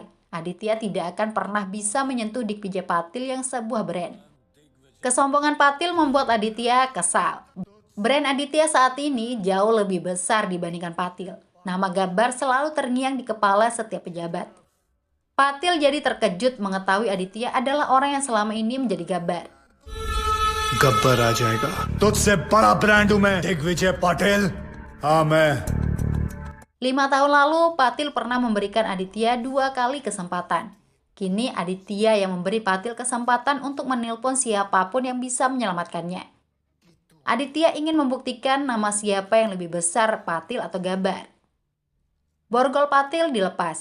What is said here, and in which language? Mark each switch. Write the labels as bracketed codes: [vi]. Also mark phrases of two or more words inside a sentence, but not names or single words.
[id] Aditya tidak akan pernah bisa menyentuh Dikvijay Patil yang sebuah brand. Kesombongan Patil membuat Aditya kesal. Brand Aditya saat ini jauh lebih besar dibandingkan Patil. Nama Gabbar selalu terngiang di kepala setiap pejabat. Patil jadi terkejut mengetahui Aditya adalah orang yang selama ini menjadi Gabbar. [hi] गब्बर आ जाएगा तुझसे बड़ा ब्रांड हूं मैं दिग्विजय पाटिल हाँ मैं [id] 5 tahun lalu, Patil pernah memberikan Aditya 2 kali kesempatan. Kini Aditya yang memberi Patil kesempatan untuk menelpon siapapun yang bisa menyelamatkannya. Aditya ingin membuktikan nama siapa yang lebih besar, Patil atau Gabbar. Borgol Patil dilepas.